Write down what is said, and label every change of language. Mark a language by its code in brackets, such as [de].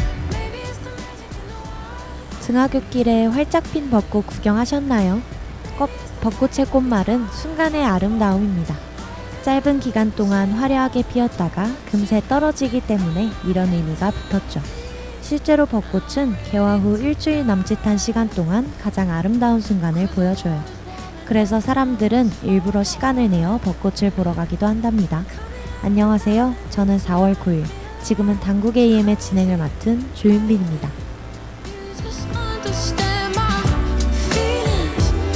[en] Maybe it's the magic in the wild. [ko] 등하굣길에 활짝 핀 벚꽃 구경하셨나요? 벚꽃의 꽃말은 순간의 아름다움입니다. 짧은 기간 동안 화려하게 피었다가 금세 떨어지기 때문에 이런 의미가 붙었죠. 실제로 벚꽃은 개화 후 일주일 남짓한 시간 동안 가장 아름다운 순간을 보여줘요. 그래서 사람들은 일부러 시간을 내어 벚꽃을 보러 가기도 한답니다. 안녕하세요. 저는 4월 9일, 지금은 당국 AM의 진행을 맡은 조윤빈입니다. [en] You just understand my feelings.